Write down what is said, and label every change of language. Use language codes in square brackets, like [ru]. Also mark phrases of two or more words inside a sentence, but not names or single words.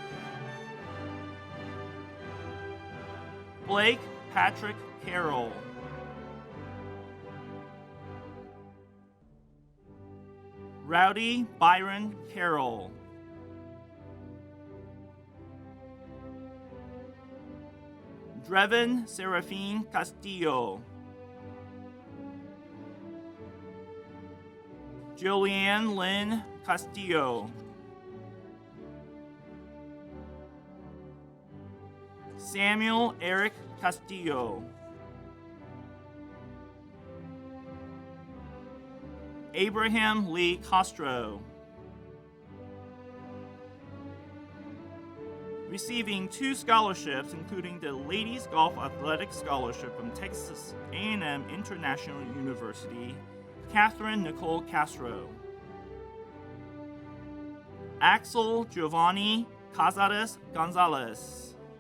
[en] Blake Patrick Carroll. Rowdy Byron Carroll. Drevin Serafine Castillo. Julianne Lynn Castillo. Samuel Eric Castillo. Abraham Lee Castro. Receiving 2 scholarships, including the Ladies Golf Athletic Scholarship from Texas A&M International University, Catherine Nicole Castro. Axel Giovanni Cazares Gonzalez.